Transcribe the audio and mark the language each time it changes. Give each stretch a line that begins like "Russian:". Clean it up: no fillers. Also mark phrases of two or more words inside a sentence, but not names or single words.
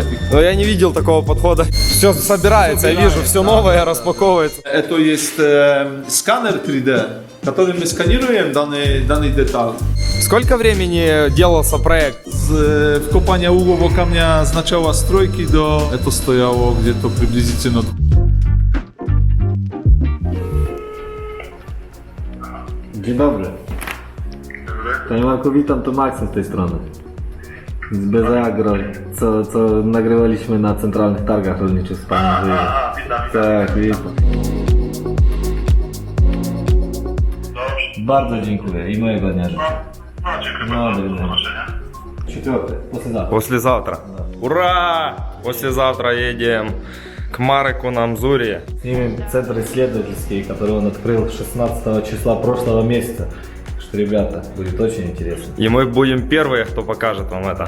Russian: Но я не видел такого подхода. Все собирается, я вижу, все новое распаковывается. Это есть сканер 3D, которым мы сканируем данный деталь. Сколько времени делался проект? С вкопания углового камня с начала стройки до... Это стояло где-то приблизительно...
Polish: Dzień dobry. Panie Marku, witam, to Maksym z tej strony. Z BZAgro, co nagrywaliśmy na centralnych targach rolniczych z panem Żyjem. Tak, witam. Bardzo dziękuję i mojego dnia życzę. No, do widzenia.
Russian: Четвертый, послезавтра. Послезавтра. Ура! Послезавтра едем к Марику на Амзуре. Снимем центр исследовательский, который он открыл 16 числа прошлого месяца. Так что, ребята, будет очень интересно. И мы будем первые, кто покажет вам это.